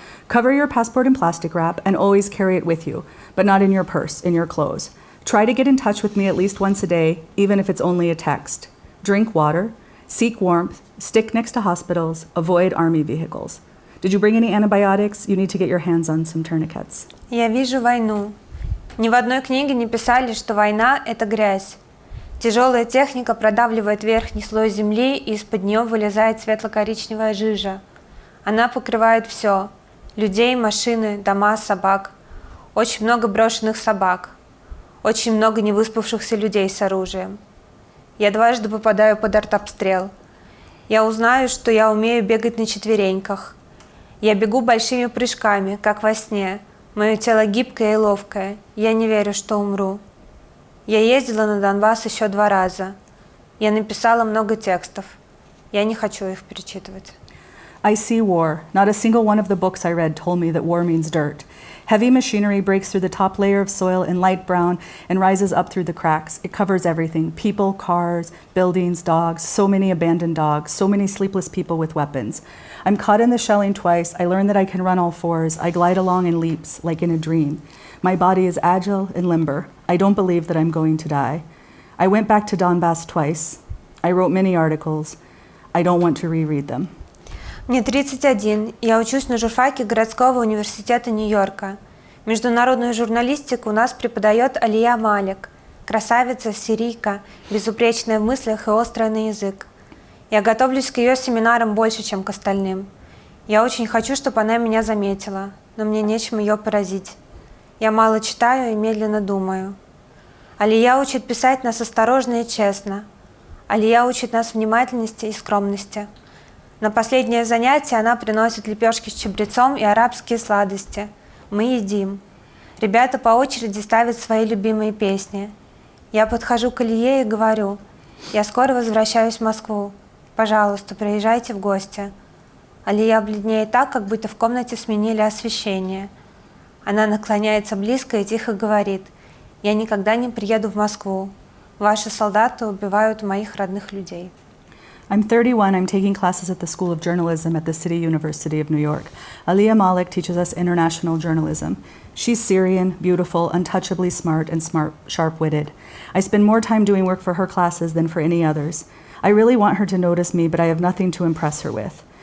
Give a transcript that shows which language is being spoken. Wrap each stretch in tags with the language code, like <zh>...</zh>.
<en>Cover your passport in plastic wrap and always carry it with you, but not in your purse, in your clothes. Try to get in touch with me at least once a day, even if it's only a text. Drink water, seek warmth, stick next to hospitals, avoid army vehicles. Did you bring any antibiotics? You need to get your hands on some tourniquets.</en> <ru>Я вижу войну. Ни в одной книге не писали, что война – это грязь. Тяжелая техника продавливает верхний слой земли, и из-под нее вылезает светло-коричневая жижа. Она покрывает все – людей, машины, дома, собак. очень много брошенных собак, очень много невыспавшихся людей с оружием. Я дважды попадаю под артобстрел. Я узнаю, что я умею бегать на четвереньках. Я бегу большими прыжками, как во сне. Мое тело гибкое и ловкое. Я не верю, что умру. Я ездила на Донбасс еще 2 раза. Я написала много текстов. Я не хочу их перечитывать.</ru> <en>I see war. Not a single one of the books I read told me that war means dirt. Heavy machinery breaks through the top layer of soil in light brown and rises up through the cracks. It covers everything: people, cars, buildings, dogs, so many abandoned dogs, so many sleepless people with weapons. I'm caught in the shelling twice. I learn that I can run all fours. I glide along in leaps, like in a dream. My body is agile and limber. I don't believe that I'm going to die. I went back to Donbass twice. I wrote many articles. I don't want to reread them.</en> <ru>Мне 31, я учусь на журфаке городского университета Нью-Йорка. Международную журналистику у нас преподает Алия Малик, красавица, сирийка, безупречная в мыслях и острая на язык. Я готовлюсь к ее семинарам больше, чем к остальным. Я очень хочу, чтобы она меня заметила, но мне нечем ее поразить. Я мало читаю и медленно думаю. Алия учит писать нас осторожно и честно. Алия учит нас внимательности и скромности. На последнее занятие она приносит лепешки с чабрецом и арабские сладости. Мы едим. Ребята по очереди ставят свои любимые песни. Я подхожу к Алие и говорю: я скоро возвращаюсь в Москву. Пожалуйста, приезжайте в гости. Алия бледнеет так, как будто в комнате сменили освещение. Она наклоняется близко и тихо говорит: я никогда не приеду в Москву. Ваши солдаты убивают моих родных людей.</ru> <en>I'm 31. I'm taking classes at the School of Journalism at the City University of New York. Aliyah Malik teaches us international journalism. She's Syrian, beautiful, untouchably smart, and sharp-witted. I spend more time doing work for her classes than for any others. I really want her to notice me, but I have nothing to impress her with.</en>